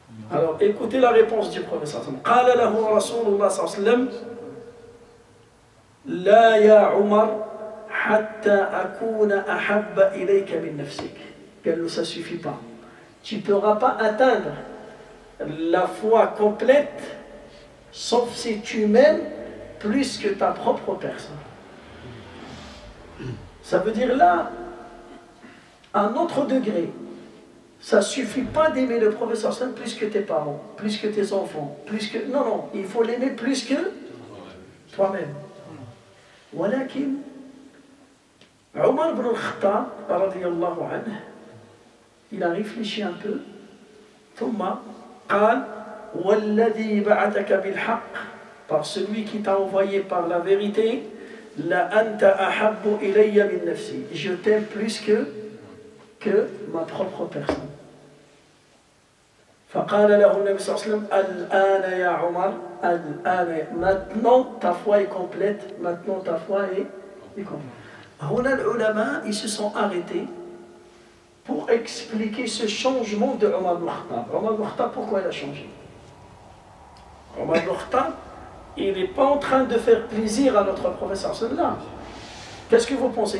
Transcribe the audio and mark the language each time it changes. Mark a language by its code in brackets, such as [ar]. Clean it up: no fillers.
[fr] Alors écoutez la réponse du prophète sallallahu alayhi wa sallam. [ar] قال له رسول الله صلى الله عليه وسلم لا يا عمر حتى أكون أحب إليك من نفسك. [fr] Que ça suffit pas. Tu ne pourras pas atteindre la foi complète sauf si tu m'aimes plus que ta propre personne. Ça veut dire là, à un autre degré, ça ne suffit pas d'aimer le prophète sallallahu alayhi wa sallam plus que tes parents, plus que tes enfants, plus que... Non, non, il faut l'aimer plus que toi-même. [ar] ولكن [fr] Omar ibn al-Khattab, radiyallahu anhu, il a réfléchi un peu. [ar] ثم قال والذي بعثك بالحق, [fr] par celui qui t'a envoyé par la vérité, [ar] la anta ahabbu ilayya min nafsi, [fr] je t'aime plus que ma propre personne. [ar] فقال له النبي صلى الله عليه وسلم الآن يا عمر الآن, [fr] maintenant ta foi est complète, maintenant ta foi est complète. [ar] هنا العلماء [fr] ils se sont arrêtés pour expliquer ce changement de Omar ibn Khattab. Omar ibn Khattab, pourquoi il a changé? Omar ibn Khattab, il n'est pas en train de faire plaisir à notre professeur sallallahu. Qu'est-ce que vous pensez?